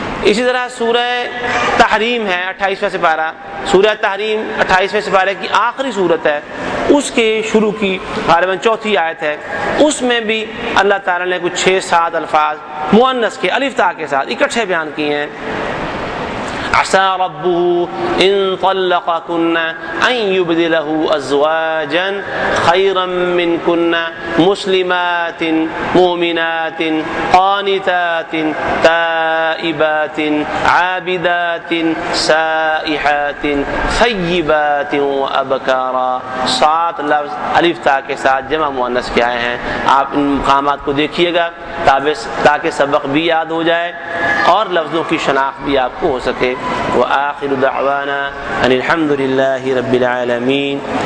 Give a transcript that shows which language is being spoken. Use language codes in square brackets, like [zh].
[ur] اسی طرح سورہ تحریم ہے 28واں سپارہ، سورہ تحریم 28ویں سپارے کی آخری صورت ہے، اس کے شروع کی غالباً چوتھی آیت ہے. اس میں بھی اللہ تعالیٰ نے کچھ 6-7 الفاظ مؤنث کے الف تا کے ساتھ اکٹھے بیان کیے ہیں. [ar] عسى ربه إن طلقكن أن يبدله أزواجا خيرا منكن مسلمات مؤمنات قانتات تائبات عابدات سائحات ثيبات وأبكارا. [ur] 7 لفظ الف تا کے ساتھ جمع مؤنث کے آئے ہیں. آپ ان مقامات کو دیکھیے گا تاکہ سبق بھی یاد ہو جائے اور لفظوں کی شناخت بھی آپ کو ہو سکے. [ar] وآخر دعوانا ان الحمد للہ رب العالمین.